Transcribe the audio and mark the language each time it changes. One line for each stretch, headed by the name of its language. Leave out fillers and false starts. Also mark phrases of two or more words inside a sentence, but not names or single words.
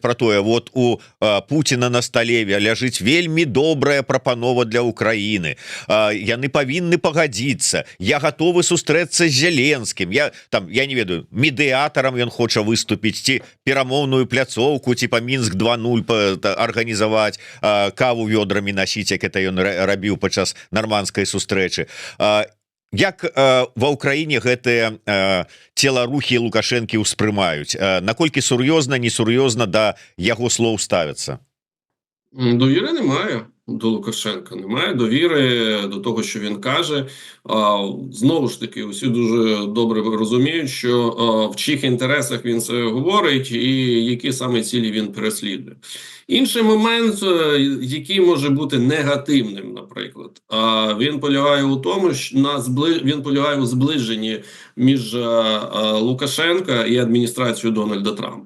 Belarusian: про тое, вот у Путіна на стале ляжыць вельмі добрая прапанова для Украіны, яны павінны пагадзіцца, я готовы сустрэцца з Зеленскім, я не ведаю, медыятарам ён хоча выступіць, ці перамоўную пляцоўку типа Мінск 2.0 арганізаваць, каву вёдрамі насіць, як это ён рабіў падчас нармандскай сустрэчы. Як ва ўкраіне гэтыя целарухі Лукашэнкі ўспрымаюць? Наколькі сур'ёзна, несур'ёзна да яго слоў ставяцца?
Ukrainian: Довіри немає до Лукашенка, немає довіри до того, що він каже. Знову ж таки, усі дуже добре розуміють, що в чих інтересах він це говорить і які саме цілі він переслідує. Інший момент, який може бути негативним, наприклад, він полягає у тому, що він полягає у зближенні між Лукашенка і адміністрацією Дональда Трампа.